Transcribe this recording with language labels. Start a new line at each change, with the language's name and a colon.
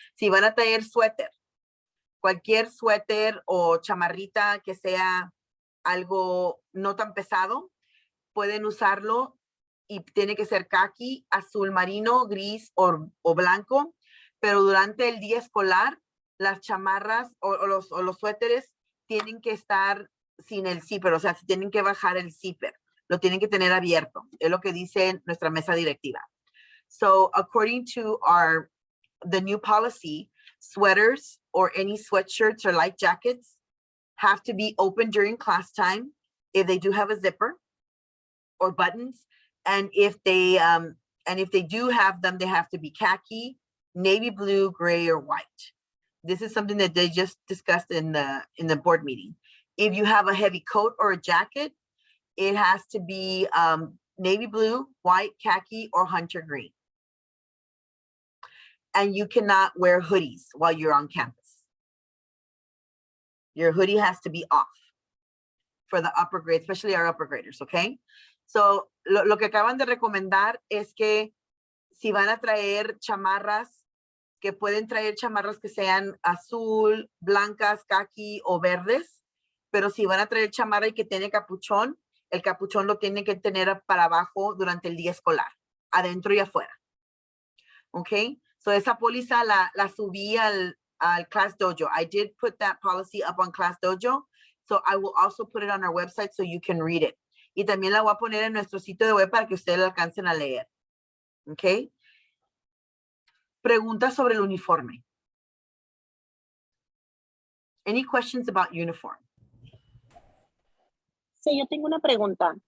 Spanish: Si van a traer suéter, cualquier suéter o chamarrita que sea algo no tan pesado, pueden usarlo y tiene que ser khaki, azul marino, gris o blanco, pero durante el día escolar, las chamarras o los suéteres tienen que estar sin el zipper, o sea, tienen que bajar el zipper, lo tienen que tener abierto, es lo que dice nuestra mesa directiva.
English: So according to the new policy, sweaters or any sweatshirts or light jackets have to be open during class time if they do have a zipper or buttons, and if they do have them, they have to be khaki, navy blue, gray, or white. This is something that they just discussed in the board meeting. If you have a heavy coat or a jacket, it has to be navy blue, white, khaki, or hunter green. And you cannot wear hoodies while you're on campus. Your hoodie has to be off for the upper grade, especially our upper graders, okay?
Spanish: So, lo que acaban de recomendar es que si van a traer chamarras, que pueden traer chamarras que sean azul, blancas, caqui o verdes, pero si van a traer chamarra y que tiene capuchón, el capuchón lo tienen que tener para abajo durante el día escolar, adentro y afuera. ¿Ok? So esa póliza la subí al Class Dojo.
English: I did put that policy up on Class Dojo, so I will also put it on our website so you can read it.
Spanish: Y también la voy a poner en nuestro sitio de web para que ustedes la alcancen a leer. ¿Ok? Preguntas sobre el uniforme.
English: Any questions about uniform?
Spanish: Sí, yo tengo una pregunta.